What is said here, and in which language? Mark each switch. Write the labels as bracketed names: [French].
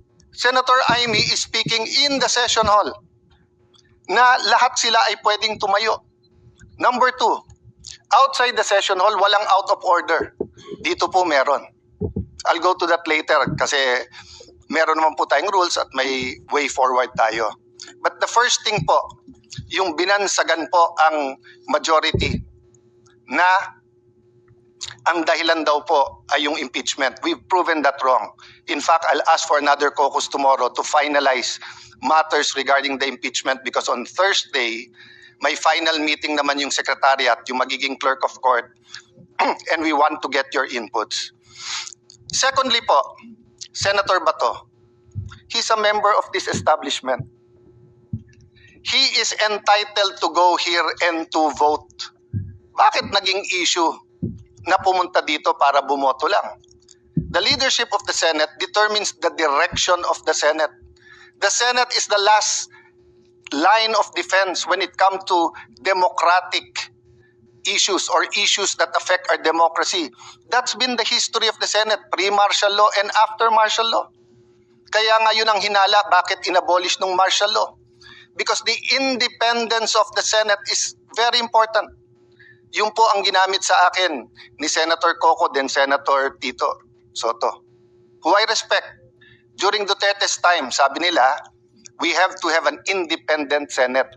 [English] Senator Amy is speaking in the session hall [Filipino] na lahat sila ay pwedeng tumayo. [English] Number 2, outside the session hall, walang out of order. [Filipino] Dito po meron. [English] I'll go to that later [Filipino] kasi meron naman po tayong [English] rules at may way forward tayo. But the first thing [Filipino] po, yung binansagan po ang majority na ang dahilan daw po ay yung impeachment. [English] We've proven that wrong. In fact, I'll ask for another caucus tomorrow to finalize matters regarding the impeachment because on Thursday, [Filipino] may final meeting naman yung secretariat, yung magiging [English] clerk of court, and we want to get your inputs. Secondly po, Senator Bato, he's a member of this establishment. He is entitled to go here and to vote. [Filipino] Bakit naging issue na pumunta dito para bumoto lang? [English] The leadership of the Senate determines the direction of the Senate. The Senate is the last line of defense when it comes to democratic issues or issues that affect our democracy. That's been the history of the Senate, pre-martial law and after martial law. [Filipino] Kaya nga yun ang hinala, bakit inabolish nung martial law? [English] Because the independence of the Senate is very important. [Filipino] Yung po ang ginamit sa akin ni Senator Coco then Senator Tito Soto, [English] who I respect. During Duterte's time, [Filipino] sabi nila, [English] we have to have an independent Senate.